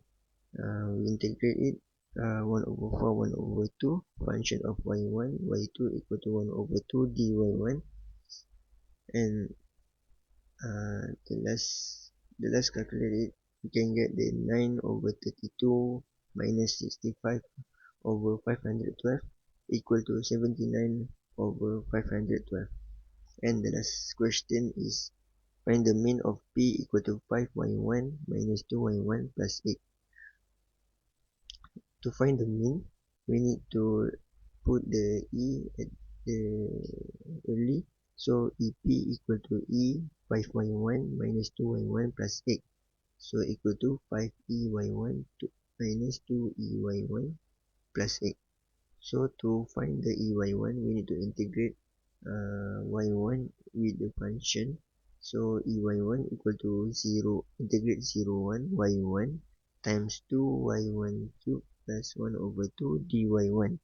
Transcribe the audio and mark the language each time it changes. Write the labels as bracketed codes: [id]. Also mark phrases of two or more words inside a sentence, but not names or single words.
[en] We integrate it, 1 over 4 1 over 2, function of y1 y2 equal to 1 over 2 dy1, and the last calculate it, we can get the 9 over 32 minus 65 over 512, equal to 79 over 512. And the last question is find the mean of P equal to 5y1 minus 2y1 plus 8. To find the mean, we need to put the E at the early. So EP equal to E 5y1 minus 2y1 plus 8. So equal to 5EY1 minus 2EY1 plus 8. So to find the EY1, we need to integrate y1 with the function. So EY1 equal to 0, integrate 0, 1, y1 times 2 y1 cube plus 1 over 2 dy1.